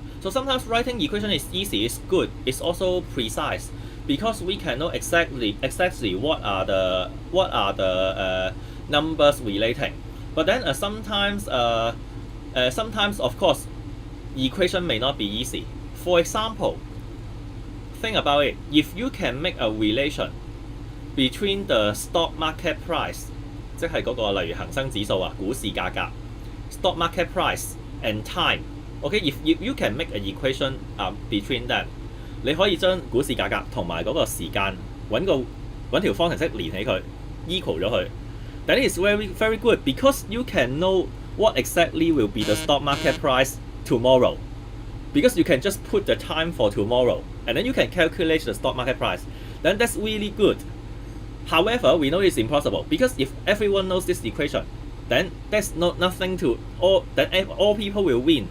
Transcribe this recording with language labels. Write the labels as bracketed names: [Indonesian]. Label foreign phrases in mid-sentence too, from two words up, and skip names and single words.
[English] So sometimes writing equation is easy, it's good, it's also precise, because we can know exactly what are the numbers relating. But then sometimes of course equation may not be easy. For example, think about it. If you can make a relation between the stock market price, [Cantonese] 即係嗰個例如恒生指數啊，股市價格 [English] stock market price and time. Okay, if you can make an equation between them, [Cantonese] 你可以將股市價格同埋嗰個時間揾條方程式連起佢 equal 咗佢。 [English] Then it's very good because you can know what exactly will be the stock market price tomorrow. Because you can just put the time for tomorrow and then you can calculate the stock market price. Then that's really good. However, we know it's impossible because if everyone knows this equation, then there's nothing to all people will win.